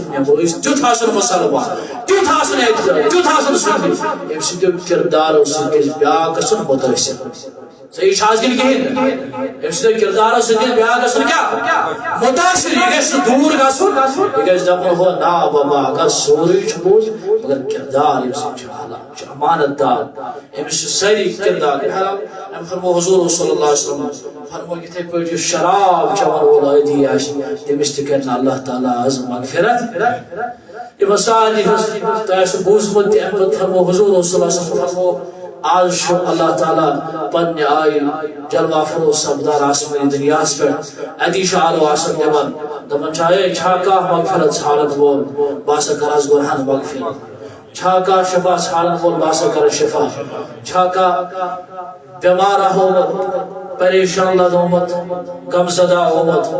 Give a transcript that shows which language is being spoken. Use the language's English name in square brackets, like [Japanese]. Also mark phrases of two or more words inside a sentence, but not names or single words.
[Kashmiri] مےٚ بٲیِس تیُتھ آسُن مُسلمان تیُتھ آسُن اعتدال تیُتھ آسُن سُنی ییٚمہِ سٕنٛدیو کردارو سۭتۍ گژھِ بیٛاکھ گژھُن مُتٲثر صحیح چھا حظ کِنہٕ کِہیٖنۍ ییٚمہِ سٕنٛدیو کردارو سۭتۍ گژھِ بیٛاکھ گژھُن کیٛاہ مُتٲثر یہِ گژھِ نہٕ دوٗر گژھُن یہِ گژھِ دپُن ہو نا بابا اگر سورُے چھُ پوٚز مگر کردار ییٚمہِ سۭتۍ چھُ حالات چھُ امانت دار أمِس چھِ سٲری کردار أمۍ فرمو حضور [Arabic] صلی اللہ علیہ وسلم [Kashmiri] فرمو یِتھے پٲٹھۍ یُس شراب چٮ۪وان وول عٲدی آسہِ تٔمِس تہِ کرِ نہٕ اللہ تعالیٰ آز مغفرت یِمن سارنٕے ہٕنٛز تۄہہِ آسوٕ بوٗزمُت تہِ اَمہِ پتہٕ فرمو حضور [Arabic] صلی اللہ علیہ وسلم [Kashmiri] فرمو آز چھُ اللہ تعالیٰ پننہِ آیہِ جلوہ فروز سپدان آسمٲنی دُنیاہس پٮ۪ٹھ اتی چھُ آلو آسان دِوان دپان چھا ہے چھا کانٛہہ مغفرت ژھانڈن وول بہٕ ہسا کرہس گۄنہن مغفرت چھا کانٛہہ شفا ژھانڈن وول بہٕ ہسا کرٕ شفا چھا کانٛہہ بیمار ہومُت پریشان لدومت غم زدہ ہومت